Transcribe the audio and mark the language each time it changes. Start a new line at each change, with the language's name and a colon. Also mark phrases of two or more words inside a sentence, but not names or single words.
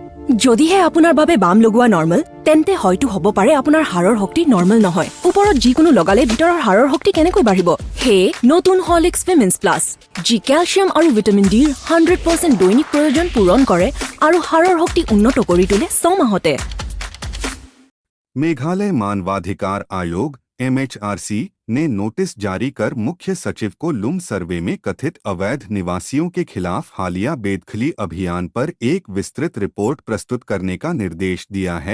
Assamese: যদিহে আপোনাৰ বাবে বাম লগোৱা নৰ্মেল তেন্তে হয়তো হ'ব পাৰে আপোনাৰ হাড়ৰ শক্তি নৰ্মেল নহয়। ওপৰত যিকোনো লগালে ভিতৰৰ হাড়ৰ শক্তি কেনেকৈ বাঢ়িব? হে নতুন হৰলিক্স উইমেন্স প্লাছ, যি কেলছিয়াম আৰু ভিটামিন ডিৰ 100% দৈনিক প্ৰয়োজন পূৰণ কৰে আৰু হাড়ৰ শক্তি উন্নত কৰি তোলে 6 মাহতে।
Hindi: मेघालय मानवाधिकार आयोग (MHRC) ने नोटिस जारी कर मुख्य सचिव को लुम सर्वे में कथित अवैध निवासियों के खिलाफ हालिया बेदखली अभियान पर एक विस्तृत रिपोर्ट प्रस्तुत करने का निर्देश दिया है।